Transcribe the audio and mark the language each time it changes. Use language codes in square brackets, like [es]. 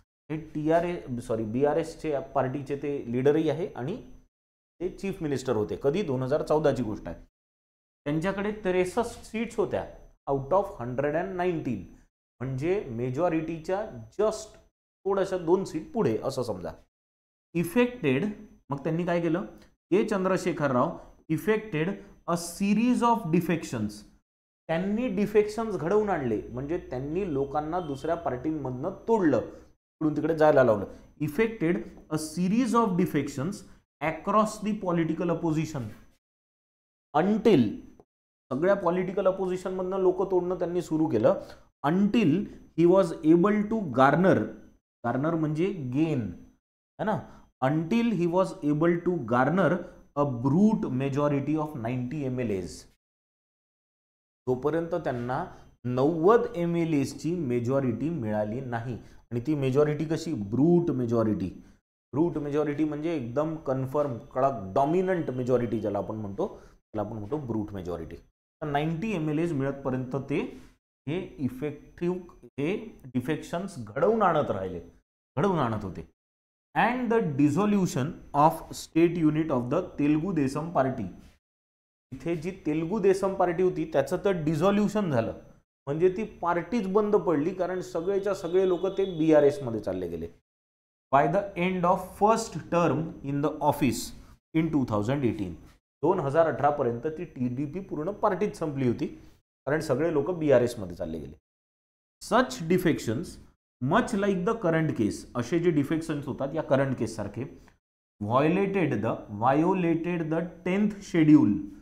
[mr] हे BRS चे पार्टीचे ते लीडरही आहे आणि ते चीफ मिनिस्टर होते. कधी? 2014 ची गोष्ट आहे. त्यांच्याकडे 63 सीट्स होत्या आउट ऑफ 119, म्हणजे मेजॉरिटीच्या जस्ट थोड्याशा 2 सीट पुढे असं समजा. इफेक्टेड, मग त्यांनी काय केलं? [en] K Chandrashekar Rao effected a series of defections. [mr] त्यांनी डिफेक्शन्स घडवून आणले, म्हणजे त्यांनी लोकांना दुसऱ्या पार्टीमधनं तोडलं, इकडून तिकडे जायला लावलं. [en] effected a series of defections across the political opposition until, [mr] सगळ्या पॉलिटिकल अपोजिशन मधनं लोक तोडणं त्यांनी सुरू केलं. [en] until he was able to garner, [mr] Garner म्हणजे गेन [en] है ना. Until he was able to garner a brute majority of 90 MLAs. [mr] तोपर्यंत त्यांना 90 MLAs ची मेजॉरिटी मिळाली नाही. आणि ती मेजॉरिटी कशी? Brute majority. ब्रूट मेजॉरिटी म्हणजे एकदम कन्फर्म, कडक, डॉमिनंट मेजॉरिटी ज्याला आपण म्हणतो, त्याला आपण म्हणतो ब्रूट मेजॉरिटी. तर 90 MLAs मिळतपर्यंत ते हे इफेक्टिव्ह हे डिफेक्शन्स घडवून आणत राहिले, घडवून आणत होते. [en] And the dissolution of state unit of the Telugu Desam party. [mr] इथे जी तेलुगू देसम पार्टी होती त्याचं तर डिझोल्युशन झालं, म्हणजे ती पार्टीच बंद पडली, कारण सगळेच्या सगळे लोक ते BRS मध्ये चालले गेले. [en] By the end of first term in the office in 2018. [mr] 2018 पर्यंत ती TDP पूर्ण पार्टीत संपली होती, कारण सगळे लोक BRS मध्ये चालले गेले. [en] such defections much like the current case, [mr] असे जे डिफेक्शन्स होतात या करंट केस सारखे, [en] Violated the 10th schedule.